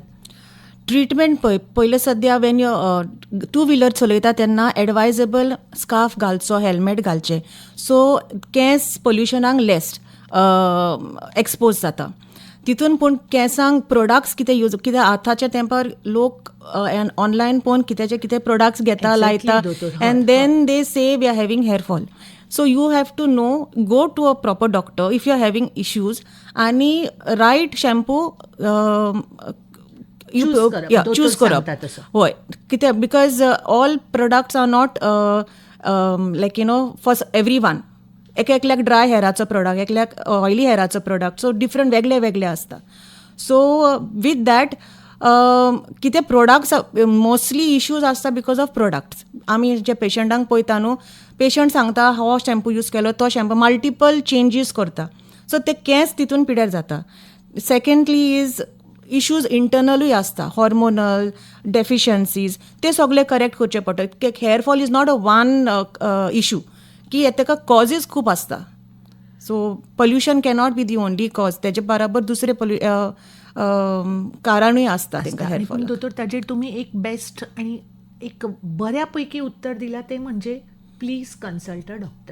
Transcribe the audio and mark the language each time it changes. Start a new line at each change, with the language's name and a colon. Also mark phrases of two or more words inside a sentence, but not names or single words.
Konkani: ट्रिटमेंट पयले सद्या वेन 2 व्हिलर चलयता तेन्ना एडवायजेबल स्कार्फ घालचो, हेल्मेट घालचें. सो केंस पोल्युशनाक लेस एक्सपोज जाता तितून. पूण केंसांक प्रोडक्ट्स कितें यूज, कित्याक आतांच्या तेंपार लोक ऑनलायन पळोवन कितें प्रोडक्ट्स घेता, लायता
English: and then they say we are having hair fall. So you have to know, go to a proper doctor if you are having issues आणि right shampoo choose करप.
Konkani: होय, कित्याक
English: because all products are not like for every one.
Konkani: एकल्याक
English: dry hair
Konkani: प्रोडक्ट, एकल्याक
English: oily hair
Konkani: प्रोडक्ट. सो डिफरंट वेगळे आसता.
English: so with that कितें products mostly issues आसता because of products.
Konkani: आमी जे पेशंटांक पळयता न्हू, पेशंट सांगता हो शॅम्पू यूज केलो, तो शॅम्पू,
English: multiple changes
Konkani: करता. सो ते केंस तितून पिड्यार जाता.
English: secondly is issues internal
Konkani: आसता,
English: hormonal deficiencies,
Konkani: ते सगळे करेक्ट करचे पडटा.
English: hair fall is not a one issue
Konkani: की ताका कॉजीस खूब आसता.
English: so pollution cannot be the only cause.
Konkani: तेजे बराबर दुसरे कारणूय आसता तांकां
English: hair fall.
Konkani: दोतोर ताजेर तुमी एक बेस्ट आनी एक बऱ्या पैकी उत्तर दिलां तें म्हणजे
English: please consult a doctor.